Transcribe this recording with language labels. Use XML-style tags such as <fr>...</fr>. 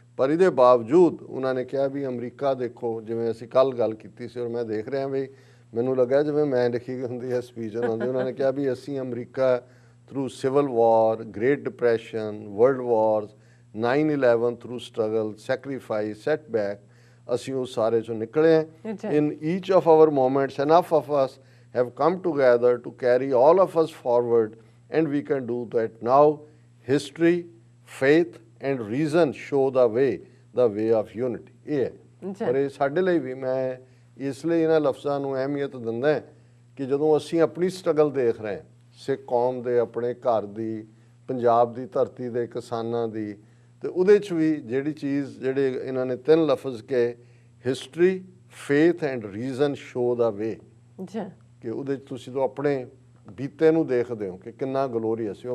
<pa>ਪਰ ਇਹਦੇ ਬਾਵਜੂਦ ਉਹਨਾਂ ਨੇ ਕਿਹਾ ਵੀ ਅਮਰੀਕਾ ਦੇਖੋ, ਜਿਵੇਂ ਅਸੀਂ ਕੱਲ੍ਹ ਗੱਲ ਕੀਤੀ ਸੀ ਔਰ ਮੈਂ ਦੇਖ ਰਿਹਾ ਵੀ ਮੈਨੂੰ ਲੱਗਾ ਜਿਵੇਂ ਮੈਂ ਲਿਖੀ ਹੁੰਦੀ ਹੈ ਸਪੀਚ ਉਹਨਾਂ ਨੇ ਕਿਹਾ ਵੀ ਅਸੀਂ America through civil war, great depression, world ਵਾਰਸ, 9/11 ਥਰੂ ਸਟਰਗਲ, ਸੈਕਰੀਫਾਈਸ, ਸੈਟਬੈਕ, ਅਸੀਂ ਉਹ ਸਾਰੇ 'ਚੋਂ ਨਿਕਲੇ ਹਾਂ।</pa> <en>In each of our moments enough of us have come together to carry all of us forward, and we can do that now. History, faith and reason show the way of unity.</en> <pa>ਇਹ ਹੈ। ਪਰ ਇਹ ਸਾਡੇ ਲਈ ਵੀ, ਮੈਂ ਇਸ ਲਈ ਇਹਨਾਂ ਲਫ਼ਜ਼ਾਂ ਨੂੰ ਅਹਿਮੀਅਤ ਦਿੰਦਾ ਕਿ ਜਦੋਂ ਅਸੀਂ ਆਪਣੀ ਸਟਰਗਲ ਦੇਖ ਰਹੇ ਹਾਂ, ਸਿੱਖ ਕੌਮ ਦੇ, ਆਪਣੇ ਘਰ ਦੀ, ਪੰਜਾਬ ਦੀ ਧਰਤੀ ਦੇ ਕਿਸਾਨਾਂ ਦੀ, ਤੇ ਉਹਦੇ 'ਚ ਵੀ ਜਿਹੜੀ ਚੀਜ਼, ਜਿਹੜੇ ਇਹਨਾਂ ਨੇ 3 ਲਫ਼ਜ਼ ਕਹੇ,</pa> <en>history, faith and reason show the way,</en> <pa>ਕਿ ਉਹਦੇ 'ਚ ਤੁਸੀਂ ਤਾਂ ਆਪਣੇ ਬੀਤੇ ਨੂੰ ਦੇਖਦੇ ਹੋ ਕਿ ਕਿੰਨਾ ਗਲੋਰੀਅਸ।</pa>